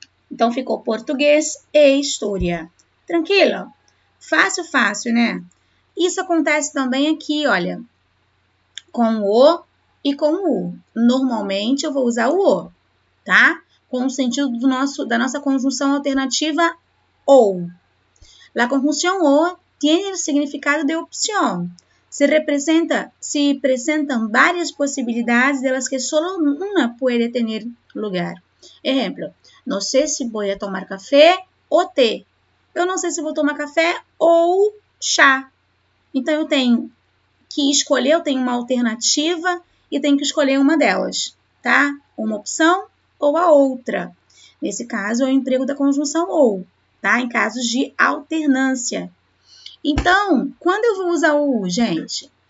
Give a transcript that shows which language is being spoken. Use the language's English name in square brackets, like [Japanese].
[Portuguese] Então, ficou português e história. Tranquilo? Fácil, fácil, né? Isso acontece também aqui, olha. Com o e com o U. Normalmente, eu vou usar o O, tá? Com o sentido da nossa conjunção alternativa ou. [Spanish] La conjunción o tiene el significado de opción. Se presentan varias posibilidades de las que solo una puede tener lugar. Ejemplo, no sé si voy a tomar café ou té. [Portuguese] Eu não sei se vou tomar café ou chá. Então, eu tenho que escolher, eu tenho uma alternativa e tenho que escolher uma delas, tá? Uma opção ou a outra. Nesse caso, é o emprego da conjunção ou, tá? Em casos de alternância. Então, quando eu vou usar o U, gente?